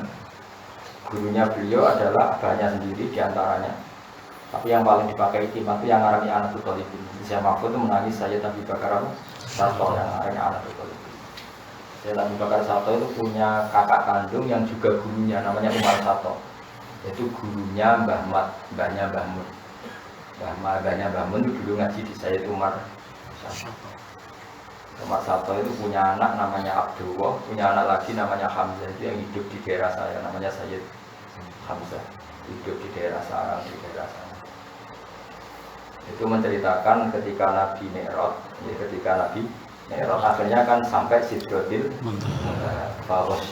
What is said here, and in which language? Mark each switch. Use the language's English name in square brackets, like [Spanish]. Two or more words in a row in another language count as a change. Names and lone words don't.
[Indonesian] Gurunya beliau adalah banyak sendiri diantaranya. Tapi yang paling dipakai iktimat itu yang ngarangnya Anatul Talibin. Syekh Mahfud itu menangis Sayyid Abi Bakar Sato yang ngarangnya Anatul Talibin. Sayyid Abi Bakar Sato itu punya kakak kandung yang juga gurunya, namanya Umar Sato. Itu gurunya mbahnya Mbah Mun. Mbahnya Mbah Mun itu dulu ngaji di Sayyid Umar Sato. Umar Sato itu punya anak namanya Abdullah, punya anak lagi namanya Hamzah, itu yang hidup di daerah saya, namanya Sayyid Hamzah. Hidup di daerah Sarang, di daerah sana. Itu menceritakan ketika Nabi Mi'raj, akhirnya kan sampai Sidratil Muntaha.